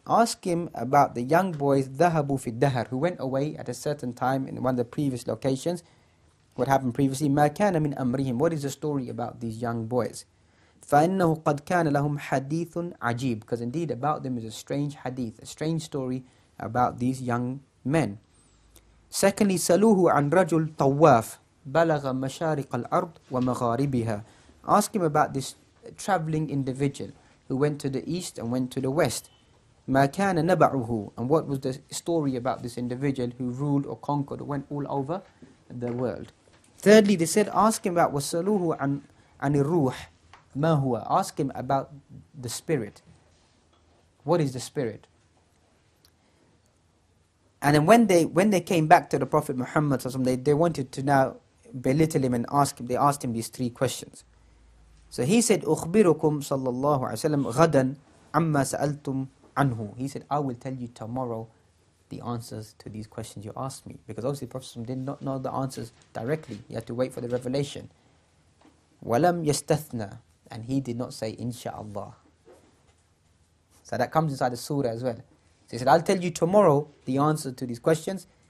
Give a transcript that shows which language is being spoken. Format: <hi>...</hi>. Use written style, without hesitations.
<en>Ask him about the young boys,</en> <ar>ذَهَبُوا فِي الدَّهَرِ,</ar> <en>who went away at a certain time in one of the previous locations. What happened previously?</en> <ar>مَا كَانَ مِنْ أَمْرِهِمْ.</ar> <en>What is the story about these young boys?</en> <ar>فَإِنَّهُ قَدْ كَانَ لَهُمْ حَدِيثٌ عَجِيبٌ.</ar> <en>Because indeed about them is a strange hadith, a strange story about these young men.</en> <ar>Secondly, سَلُوهُ عَنْ رَجُلْ طَوَّافٍ بَلَغَ مَشَارِقَ الْأَرْضِ وَمَغَارِبِهَا.</ar> <en>Ask him about this travelling individual who went to the east and went to the west.</en> <ar>مَا كَانَ نَبَعُهُ.</ar> <en>And what was the story about this individual who ruled or conquered or went all over the world. Thirdly, they said, ask him about</en> <ar>وَسَلُوهُ عَنِ الرُّوحِ مَا هُوَ.</ar> <en>Ask him about the spirit. What is the spirit? And then when they came back to the Prophet Muhammad, they wanted to now belittle him and ask him. They asked him these three questions. So he said,</en> <ar>أُخْبِرُكُمْ صلى الله عليه وسلم غدا عما سألتم عنه.</ar> <en>He said, I will tell you tomorrow the answers to these questions you asked me. Because obviously the Prophet did not know the answers directly. He had to wait for the revelation.</en> <ar>وَلَمْ يَسْتَثْنَى.</ar> <en>And he did not say, Insha'Allah. So that comes inside the surah as well. So he said, I'll tell you tomorrow the answer to these questions.</en>